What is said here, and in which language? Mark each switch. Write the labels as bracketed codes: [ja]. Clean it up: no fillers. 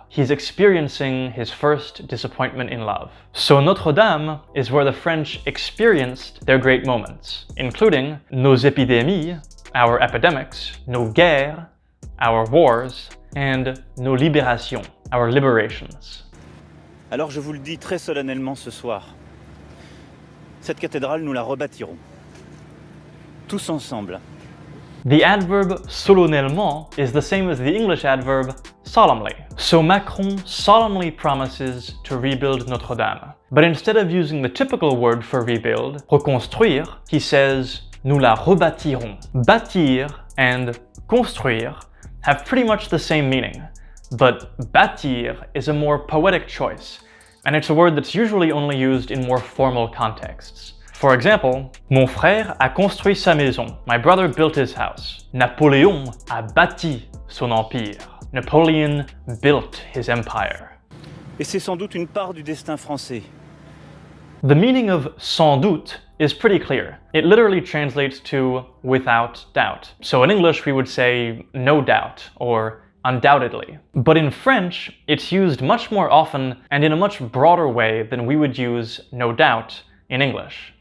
[en] He's experiencing his first disappointment in love. So Notre-Dame is where the French experienced their great moments, including [fr] nos épidémies, [en] our epidemics, [fr] nos guerres, [en] our wars, and [fr] nos libérations, [en] our liberations. [fr] Alors je vous le dis très solennellement ce soir, cette cathédrale nous la rebâtirons, tous ensemble. [en] The adverb solennellement is the same as the English adverb solemnly. So Macron solemnly promises to rebuild Notre-Dame. But instead of using the typical word for rebuild, reconstruire, he says [fr] nous la rebâtirons. [en] Bâtir and construire have pretty much the same meaning, but bâtir is a more poetic choice, and it's a word that's usually only used in more formal contexts. For example, [fr] mon frère a construit sa maison. [en] My brother built his house. [fr] Napoléon a bâti son empire. [en] Napoleon built his empire. [fr] Et c'est sans doute une part du destin français. [en] The meaning of sans doute is pretty clear. It literally translates to without doubt. So in English we would say no doubt or undoubtedly. But in French, it's used much more often and in a much broader way than we would use no doubt in English.